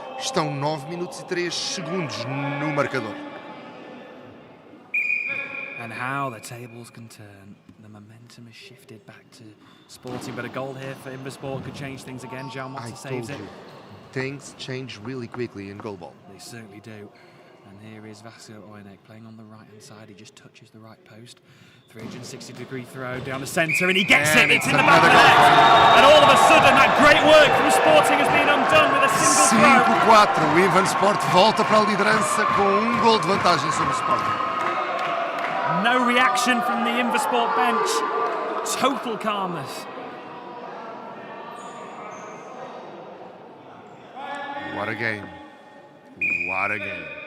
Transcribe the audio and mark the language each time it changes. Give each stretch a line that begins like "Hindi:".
Portuguese: Estão 9 minutos e 3 segundos no marcador.
English: And how the tables can turn. The momentum has shifted back to Sporting, but a goal here for Invasport could change things again. João Mota saves it. Things change really quickly in GoalBall. They certainly do. And here is Vasil Oynek playing on the right-hand side. He just touches the right post. 360-degree throw down the centre, and he gets it. It's in the back of the net. And all of a sudden, that great work from Sporting has been undone with a single throw. 5-4.
Portuguese: O Invasport volta para a liderança com gol de vantagem sobre o Sporting.
English: No reaction from the Invasport bench. Total calmness. What a game. What a game.